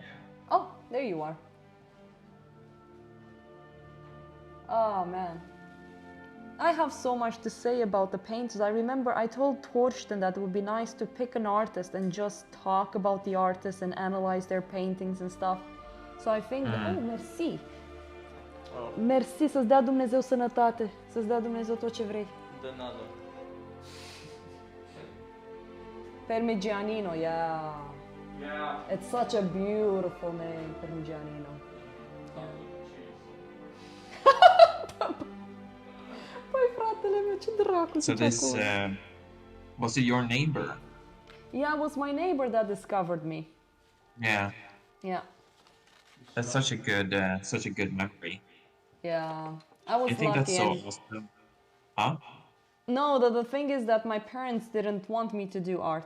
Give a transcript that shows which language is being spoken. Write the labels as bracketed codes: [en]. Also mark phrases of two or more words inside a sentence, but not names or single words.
[en] Oh, there you are. Oh man. I have so much to say about the painters. I remember I told Torsten that it would be nice to pick an artist and just talk about the artist and analyze their paintings and stuff. So I think, oh, merci. Oh. [ro] Merci, să-ți dea Dumnezeu sănătate, să-ți dea Dumnezeu tot ce vrei. [es] De nada. [en] Parmigianino, yeah. Yeah. It's such a beautiful name, Parmigianino. [ro] Păi fratele meu, ce dracu [en] So [ro] zice [en] this, [ro] acolo. [en] was it your neighbor? Yeah, it was my neighbor that discovered me. Yeah. Yeah, That's such a good memory. yeah. I was I think lucky. that's so and- awesome. Huh? No, the thing is that my parents didn't want me to do art.